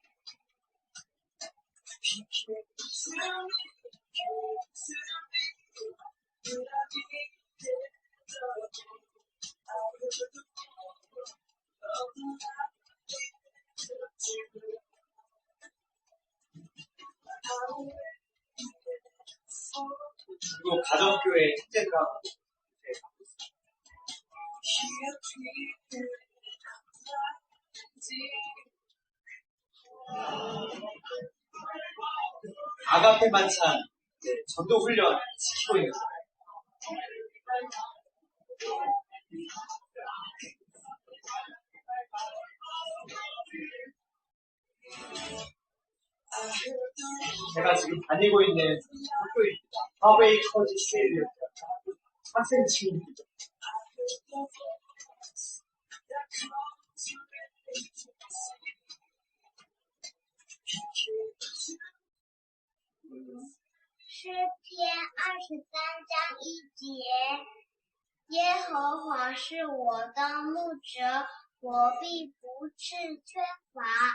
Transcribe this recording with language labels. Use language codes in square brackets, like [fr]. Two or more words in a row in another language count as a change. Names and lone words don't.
[en] He came to me, when I needed love. I heard the roar of the lion of Judah. [ko] 그리고 가정교회 축제들하고 아가페 만찬 전도 훈련 시키고 있는 제가 지금 다니고 있는 학교입니다. 하웨이 커지 스테이트 학생 친구입니다. [zh] 诗篇23章1节，耶和华是我的牧者，我必不致缺乏。